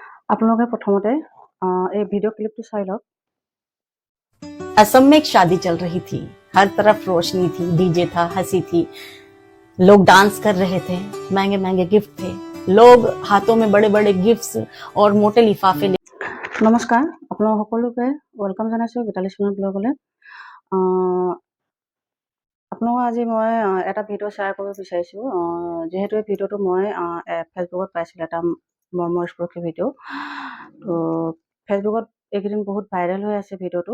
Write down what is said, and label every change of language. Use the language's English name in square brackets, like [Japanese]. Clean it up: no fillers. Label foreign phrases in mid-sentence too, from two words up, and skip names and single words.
[Assamese] আপোনালোকে প্ৰথমতে এই ভিডিঅ' ক্লিপটো চাই লওক। [Hindi] असम में एक शादी चल रही थी। हर तरफ रोशनी थी, डीजे था, हंसी थी, लोग डांस कर रहे थे, महंगे महंगे गिफ्ट थे, लोग हाथों में बड़े बड़े गिफ्ट्स और मोटे लिफाफे [Assamese] নমস্কাৰ, আপোনালোক সকলোকে ৱেলকাম জনাইছোঁ গীতালি চুনু ব্লগলৈ। আপোনালোকক আজি মই এটা ভিডিঅ' শ্বেয়াৰ কৰিব বিচাৰিছোঁ। যিহেতু এই ভিডিঅ'টো মই ফেচবুকত পাইছিলোঁ, এটা মৰ্মস্পৰ্শী ভিডিঅ'। তো ফেচবুকত এইকেইদিন বহুত ভাইৰেল হৈ আছে ভিডিঅ'টো।